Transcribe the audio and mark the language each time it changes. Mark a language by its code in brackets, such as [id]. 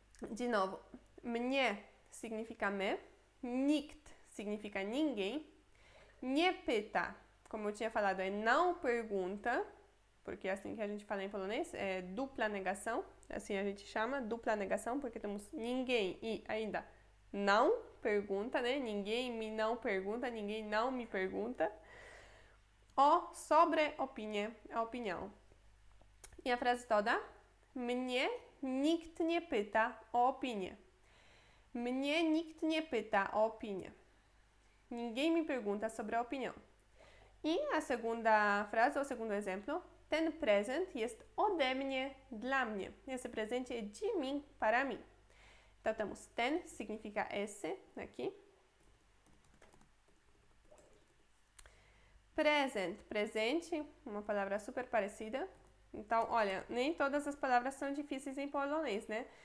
[pt] De novo, mnie significa me, nikt significa ninguém, nie pyta, como eu tinha falado, é não pergunta, porque é assim que a gente fala em polonês, é dupla negação, assim a gente chama, dupla negação, porque temos ninguém e ainda não pergunta, né? Ninguém me não pergunta, ninguém não me pergunta. O sobre opinie, a opinião. I a frase toda? [pl] Mnie nikt nie pyta o opinię. Mnie nikt nie pyta o opinię. [pt] Ninguém me pergunta sobre a opinião. I a segunda frase, o segundo exemplo. [pl] Ten prezent jest ode mnie dla mnie. [pt] Esse presente é de mim para mim. Então temos ten, significa esse, aqui. Present, presente, uma palavra super parecida. Então, olha, nem todas as palavras são difíceis em polonês, né?